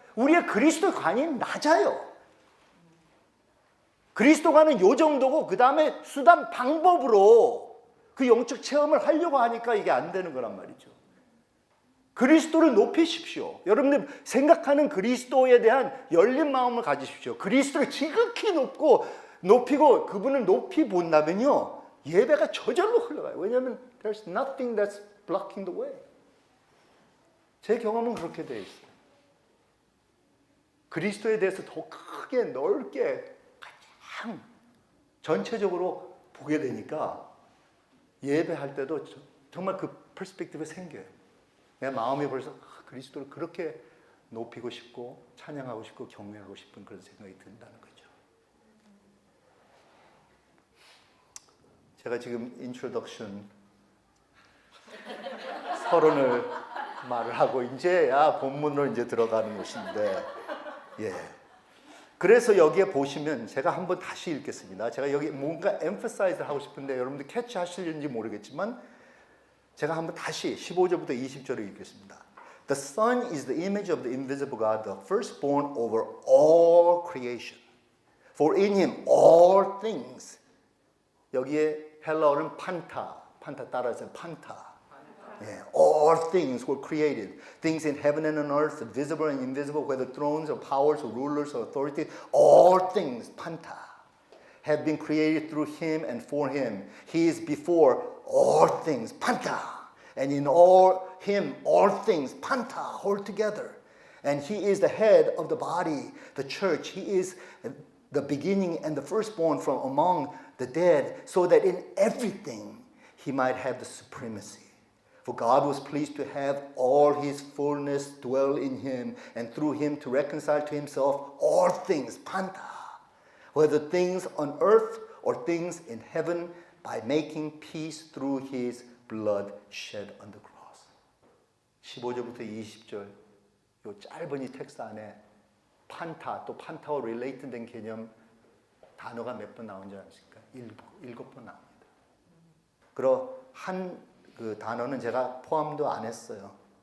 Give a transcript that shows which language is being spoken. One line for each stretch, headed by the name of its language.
Korean: 우리의 그리스도의 관이 낮아요. 그리스도관은 요 정도고 그 다음에 수단 방법으로 그 영적 체험을 하려고 하니까 이게 안 되는 거란 말이죠. 그리스도를 높이십시오. 여러분들 생각하는 그리스도에 대한 열린 마음을 가지십시오. 그리스도를 지극히 높이고 그분을 높이 본다면요, 예배가 저절로 흘러가요. 왜냐하면
English: there's nothing that's blocking the way.
Korean: 제 경험은 그렇게 되어 있어요. 그리스도에 대해서 더 크게 넓게 가장 전체적으로 보게 되니까 예배할 때도 정말 그 퍼스펙티브가 생겨요. 내 마음이 벌써 그리스도를 그렇게 높이고 싶고 찬양하고 싶고 경외하고 싶은 그런 생각이 든다는 거죠. 제가 지금 인트로덕션 서론을 말을 하고 이제야 본문으로 이제 들어가는 것인데, 예. 그래서 여기에 보시면 제가 한번 다시 읽겠습니다. 제가 여기 뭔가 emphasize를 하고 싶은데 여러분들 캐치하실는지 모르겠지만 제가 한번 다시 15절부터 20절을 읽겠습니다.
English: The Son is the image of the invisible God, the firstborn over all creation. For in him all things.
Korean: 여기에 헬라어는 판타 따라서 판타.
English: Yeah. All things were created. Things in heaven and on earth, visible and invisible, whether thrones or powers or rulers or authorities, all things, panta, have been created through him and for him. He is before all things, panta. And in him, all things, panta, hold together. And he is the head of the body, the church. He is the beginning and the firstborn from among the dead, so that in everything he might have the supremacy. For God was pleased to have all his fullness dwell in him, and through him to reconcile to himself all things, panta, whether things on earth or things in heaven, by making peace through his blood shed on the cross.
Korean: 15절부터 20절 이 짧은 이 텍스트 안에 판타, 또 판타와 릴레이트된 개념 단어가 몇 번 나온지 아십니까? 7번 나옵니다. 그리고 그 단어는 제가 포함도 안 했어요.